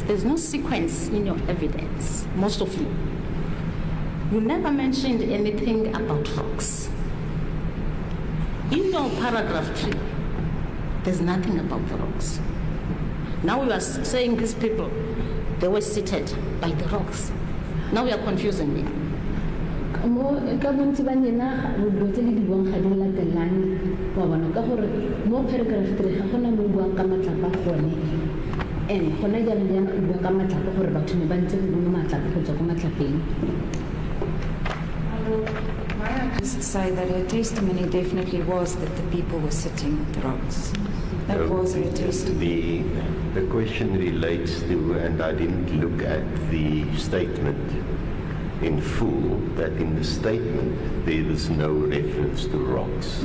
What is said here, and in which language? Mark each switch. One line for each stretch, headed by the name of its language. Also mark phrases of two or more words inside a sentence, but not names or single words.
English: There's no sequence in your evidence, most of you. You never mentioned anything about rocks. In your paragraph 3, there's nothing about the rocks. Now you are saying these people, they were seated by the rocks. Now you are confusing me.
Tswana: Mo ka bontsi ba nena dilo tse di buang ga di latelane wa bona ka gore mo paragraph 3 ga gona mo buang ka matlapa gone and gona jana o bua ka matlapa gore batho ne ba ntse go mo matlapa go tswa ko matlapeng.
English: I just say that her testimony definitely was that the people were sitting at the rocks. That was her testimony. The question relates to, and I didn't look at the statement, in full that in the statement there was no reference to rocks.